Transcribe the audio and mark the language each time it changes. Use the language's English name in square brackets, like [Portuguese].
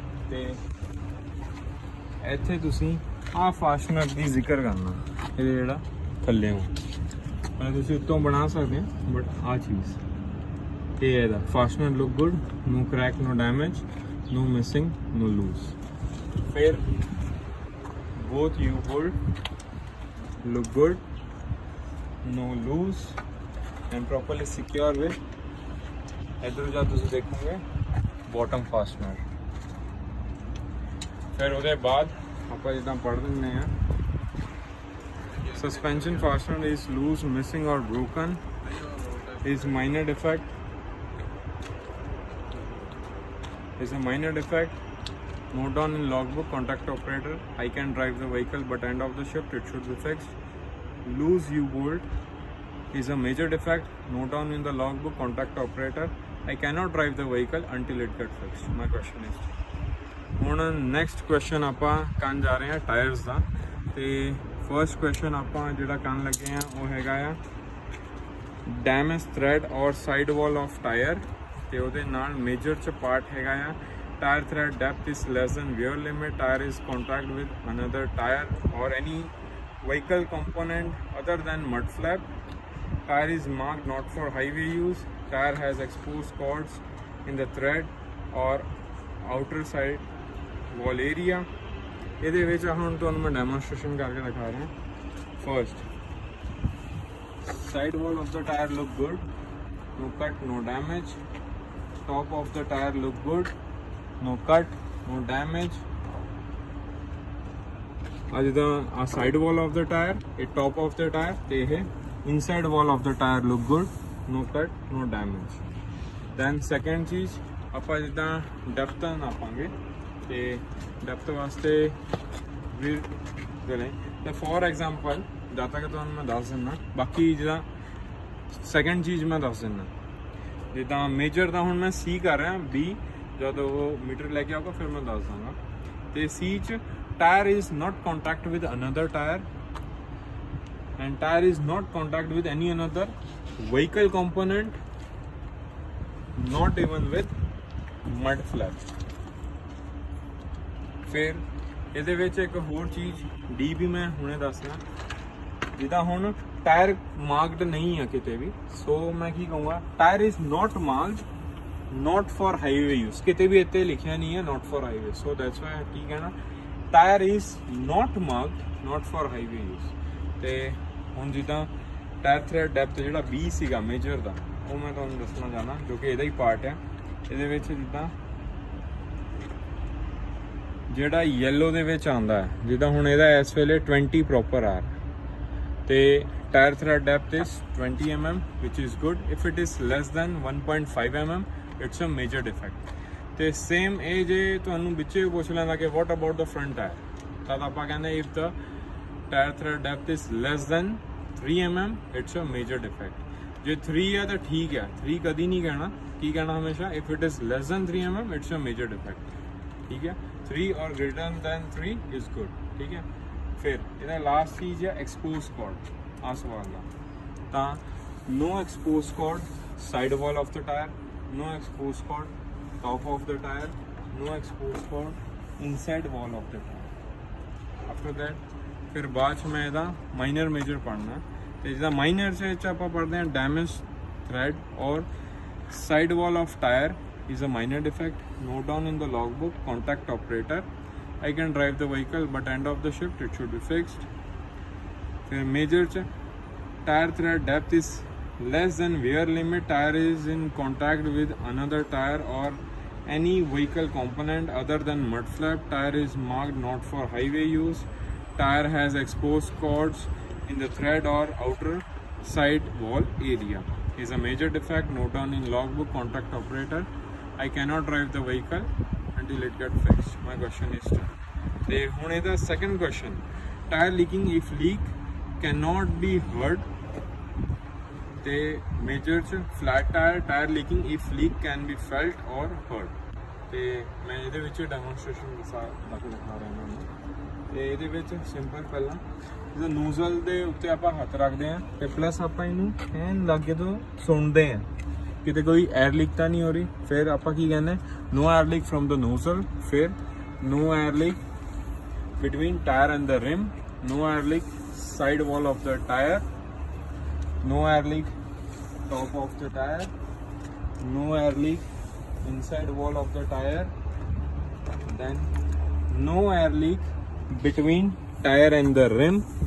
[Punjabi] ਤੇ ਇੱਥੇ ਤੁਸੀਂ ਆਹ ਫਾਸਟਨਰ ਦੀ ਜ਼ਿਕਰ ਕਰਨਾ, ਇਹਦੇ ਜਿਹੜਾ ਥੱਲੇ ਹੋ ਤੁਸੀਂ ਉੱਤੋਂ ਬਣਾ ਸਕਦੇ ਹੋ, ਬਟ ਆਹ ਚੀਜ਼ ਇਹ ਇਹਦਾ fastener [English] Look good, no crack, no damage, no missing, no loose. Fair. Both U-bolt look good, no loose and properly secure with. [Hindi] इधर जा तुझे देखोगे [English] bottom fastener. [Hindi] फिर उसके बाद आपका जितना पढ़ देने हैं [English] suspension fastener is loose, missing or broken is minor defect. Is a minor defect. Note down in logbook, contact operator. I can drive the vehicle, but end of the shift it should be fixed. Loose U-bolt is a major defect. Note down in the logbook, contact operator. I cannot drive the vehicle until it gets fixed. My question is. [Punjabi] ਹੁਣ [English] next question [Punjabi] ਆਪਾਂ ਕਰਨ ਜਾ ਰਹੇ ਹਾਂ tyres ਦਾ। ਤੇ first question ਆਪਾਂ ਜਿਹੜਾ ਕਰਨ ਲੱਗੇ ਆ ਉਹ ਹੈਗਾ ਆ [English] damage thread or side wall of tire। [Punjabi] ਤੇ ਉਹਦੇ ਨਾਲ ਮੇਜਰ ਚ ਪਾਰਟ ਹੈਗਾ ਆ [English] Tyre thread depth is less than wear limit, tyre is contact with another tyre or any vehicle component other than mud flap, tire is marked not for highway use, tire has exposed cords in the thread or outer side wall area। [Punjabi] ਇਹਦੇ ਵਿੱਚ ਹੁਣ ਤੁਹਾਨੂੰ ਮੈਂ demonstration ਕਰਕੇ ਦਿਖਾ ਰਿਹਾ। [English] First side wall of the tire look good, no cut, no damage। top of the tire look good, no cut, no damage। [Punjabi] ਅੱਜ ਦਾ ਆ [English] Side wall of the tyre, ਇਹ top of the tyre ਤੇ ਇਹ inside wall of the tyre look good, no cut, no damage. Then second [Punjabi] ਚੀਜ਼ ਆਪਾਂ ਜਿੱਦਾਂ depth ਨਾਪਾਂਗੇ ਤੇ ਡੈਪਥ ਵਾਸਤੇ ਵੀ ਗਲੇ ਤੇ [English] for example [Punjabi] ਜਦ ਤੱਕ ਤੁਹਾਨੂੰ ਮੈਂ ਦੱਸ ਦਿੰਦਾ, ਬਾਕੀ ਜਿਹੜਾ ਸੈਕੰਡ ਚੀਜ਼ ਮੈਂ ਦੱਸ ਦਿੰਦਾ। ਜਿੱਦਾਂ ਮੇਜਰ ਦਾ ਹੁਣ ਮੈਂ ਸੀ ਕਰ ਰਿਹਾ, ਬੀ ਜਦ ਉਹ ਮੀਟਰ ਲੈ ਕੇ ਆਊਗਾ ਫਿਰ ਮੈਂ ਦੱਸ ਦਾਂਗਾ। ਤੇ ਸੀ ਚ [English] Tyre is not contact with another tyre and tyre is not contact with any another vehicle component, not even with mud flap. [Punjabi] ਫਿਰ ਇਹਦੇ ਵਿੱਚ ਇੱਕ ਹੋਰ ਚੀਜ਼ ਡੀ ਵੀ ਮੈਂ ਹੁਣੇ ਦੱਸਣਾ, ਜਿੱਦਾਂ ਹੁਣ ਟਾਇਰ ਮਾਰਕਡ ਨਹੀਂ ਹੈ ਕਿਤੇ ਵੀ, ਸੋ ਮੈਂ ਕੀ ਕਹੂੰਗਾ [English] Tyre is not marked not for highway use। [Punjabi] ਕਿਤੇ ਵੀ ਇੱਥੇ ਲਿਖਿਆ ਨਹੀਂ ਹੈ [English] not for highway, so that's why [Punjabi] ਕੀ ਕਹਿਣਾ [English] Tyre is not marked not for highway use। [Punjabi] ਤੇ ਹੁਣ ਜਿੱਦਾਂ ਟਾਇਰ ਥ੍ਰੈਡ ਡੈਪਥ ਜਿਹੜਾ 20 ਸੀਗਾ ਮੇਜਰ ਦਾ, ਉਹ ਮੈਂ ਤੁਹਾਨੂੰ ਦੱਸਣਾ ਚਾਹਨਾ ਜੋ ਕਿ ਇਹਦਾ ਹੀ ਪਾਰਟ ਹੈ। ਇਹਦੇ ਵਿੱਚ ਜਿੱਦਾਂ ਜਿਹੜਾ ਯੈਲੋ ਦੇ ਵਿੱਚ ਆਉਂਦਾ ਹੈ, ਜਿੱਦਾਂ ਹੁਣ ਇਹਦਾ ਇਸ ਵੇਲੇ 20 ਪ੍ਰੋਪਰ ਆ ਤੇ [English] Tyre thread depth is 20 mm which is good। if it is less than 1.5 mm it's a major defect। [Punjabi] ਤੇ ਸੇਮ ਇਹ ਜੇ ਤੁਹਾਨੂੰ ਵਿੱਚੇ ਪੁੱਛ ਲੈਂਦਾ ਕਿ [English] what about the front tire, [Punjabi] ਤਦ ਆਪਾਂ ਕਹਿੰਦੇ [English] if the tire thread depth is less than 3 mm it's a major defect। [Punjabi] ਜੇ 3 ਹੈ ਤਾਂ ਠੀਕ ਹੈ, 3 ਕਦੀ ਨਹੀਂ ਕਹਿਣਾ, ਕੀ ਕਹਿਣਾ ਹਮੇਸ਼ਾ [English] if it is less than 3 mm it's a major defect। [Punjabi] ਠੀਕ ਹੈ, [English] 3 or greater than 3 is good। [Punjabi] ਠੀਕ ਹੈ, ਫਿਰ ਇਹਦਾ ਲਾਸਟ ਚੀਜ਼ ਹੈ ਐਕਸਪੋਜ਼ ਕੋਰਡ। ਆ ਸਵਾਲ ਦਾ ਤਾਂ [English] no exposed cord side wall of the tire, no exposed cord top of the tire, no exposed cord inside wall of the tire। after that [Punjabi] ਫਿਰ ਬਾਅਦ ਚ ਮੈਂ ਇਹਦਾ ਮਾਈਨਰ ਮੇਜਰ ਪੜ੍ਹਨਾ ਤੇ ਜਿਹਦਾ ਮਾਈਨਰ ਚ ਆਪਾਂ ਪੜ੍ਹਦੇ ਹਾਂ [English] Damage thread or side wall of tyre is a minor defect। note down in the logbook, contact operator। I can drive the vehicle but end of the shift it should be fixed। [Punjabi] फिर major च [English] Tyre thread depth is less than wear limit, tire is in contact with another tire or any vehicle component other than mud flap. Tire is marked not for highway use. Tire has exposed cords in the thread or outer side wall area. Is a major defect. Note down in logbook. Contact operator. I cannot drive the vehicle until it gets fixed. My question is done. [Punjabi] ਤੇ ਹੁਣ ਇਹਦਾ [English] second question. Tire leaking if leak cannot be heard. [Punjabi] ਤੇ major ਚ [English] flat tire leaking if leak can be felt or heard. [Punjabi] ਤੇ ਮੈਂ ਇਹਦੇ ਵਿੱਚ demonstration ਦਿਖਾ ਰਿਹਾ ਹਾਂ। ਤੇ ਇਹਦੇ ਵਿੱਚ ਸਿੰਪਲ ਪਹਿਲਾਂ ਜਦੋਂ ਨੂਜ਼ਲ ਦੇ ਉੱਤੇ ਆਪਾਂ ਹੱਥ ਰੱਖਦੇ ਹਾਂ ਤੇ ਪਲੱਸ ਆਪਾਂ ਇਹਨੂੰ ਐਨ ਲਾਗੇ ਤੋਂ ਸੁਣਦੇ ਹਾਂ ਕਿਤੇ ਕੋਈ 에ਅਰ ਲੀਕ ਤਾਂ ਨਹੀਂ ਹੋ ਰਹੀ। ਫਿਰ ਆਪਾਂ ਕੀ ਕਹਿੰਦੇ [English] No air leak from the nozzle, ਫਿਰ no air leak between tire and the rim, no air leak side wall of the tire, no air leak top of the tire, no air leak inside wall of the tire, then no air leak between tire and the rim।